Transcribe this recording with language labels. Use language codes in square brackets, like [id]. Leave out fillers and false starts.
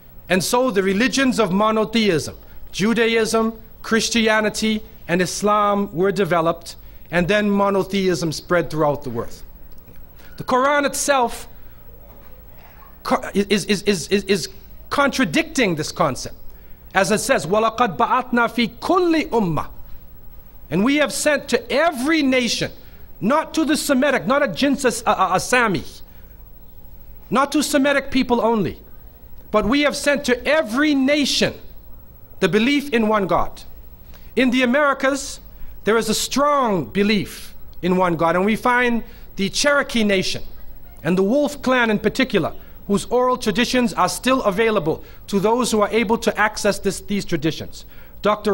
[en] And so the religions of monotheism, Judaism, Christianity, and Islam were developed, and then monotheism spread throughout the world. The Quran itself is contradicting this concept. As it says, [ar] وَلَقَدْ بَعَثْنَا فِي كُلِّ أُمَّةٍ. [en] And we have sent to every nation, not to the Semitic, not a jins Asami, not to Semitic people only, but we have sent to every nation the belief in one God. In the Americas, there is a strong belief in one God, and we find the Cherokee Nation and the Wolf Clan in particular, whose oral traditions are still available to those who are able to access these traditions. Dr.